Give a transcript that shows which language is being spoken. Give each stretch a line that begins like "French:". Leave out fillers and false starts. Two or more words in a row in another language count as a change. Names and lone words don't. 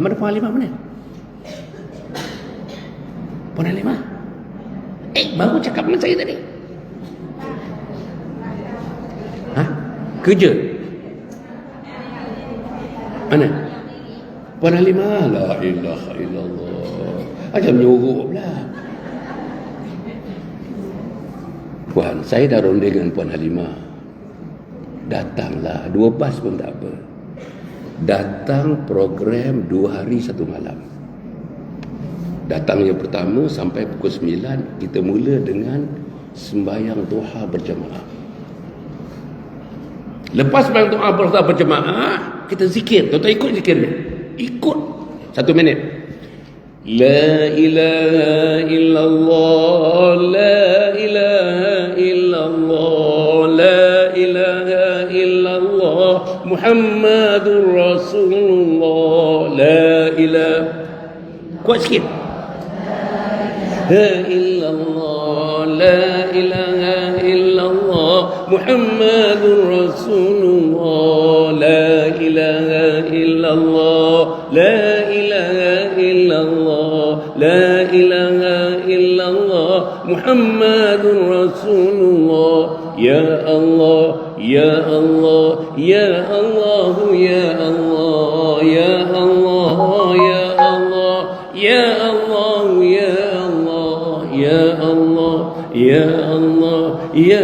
Malay: Mana Puan Halimah mana? Puan Halimah? Baru cakap dengan saya tadi. Kerja? Mana? Puan Halimah?
Arabic: لا إله إلا الله.
Malay: Macam nyuruh pula. Puan, saya dah ronding dengan Puan Halimah. Datanglah. 2 bas pun tak apa. Datang program 2 hari 1 malam. Datang yang pertama sampai pukul 9. Kita mula dengan sembahyang duha berjemaah. Lepas sembahyang duha berjemaah, kita zikir. Tuan-tuan ikut zikir ni. Ikut 1 minit.
Arabic: لا إله إلا الله، لا إله إلا الله، لا إله إلا الله، محمد رسول الله، لا إله.
Malay: Kuat sikit.
Arabic: لا إلا الله، لا إله إلا الله، محمد رسول الله، لا إله إلا الله، لا إله إلا الله، لا إله إلا الله، محمد رسول الله. يا الله، يا الله، يا الله، يا الله، يا الله، يا الله, يا الله، يا الله، يا الله، يا الله، يا